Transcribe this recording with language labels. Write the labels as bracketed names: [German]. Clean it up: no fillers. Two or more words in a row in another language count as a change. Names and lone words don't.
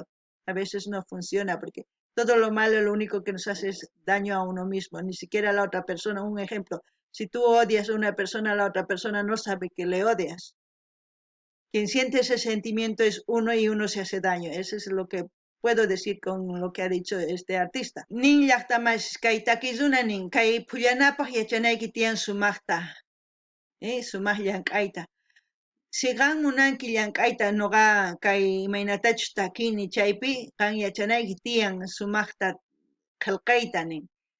[Spanish] A veces no funciona porque todo lo malo lo único que nos hace es daño a uno mismo, ni siquiera a la otra persona. Un ejemplo, si tú odias a una persona, la otra persona no sabe que le odias. Quien siente ese sentimiento es uno y uno se hace daño. Eso es lo que puedo decir con lo que ha dicho este artista. [Quechua] Nin llaqtamas kay takizuna nin kay pullanapaq yachanayki tiyan sumaqta, sumaq llank'ayta. Si qan munanki llank'ayta noqa kay imaynatachus takini chaypi qan yachanayki tiyan sumaqta qillqayta nin.